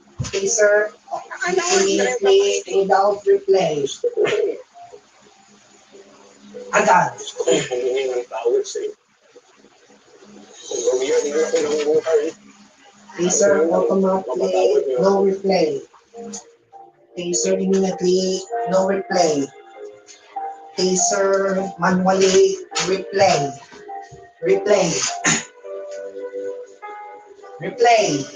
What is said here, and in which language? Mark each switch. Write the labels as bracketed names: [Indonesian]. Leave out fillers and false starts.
[English] Taser immediately without replay. [Filipino] Agad. Gusto kong humingi ng tawad sa iyo. Kung gawin yun, hindi na ako nangunguhay. [English] Taser automatically, no replay. Taser immediately, no replay. Taser manually, replay. Replay. Replay.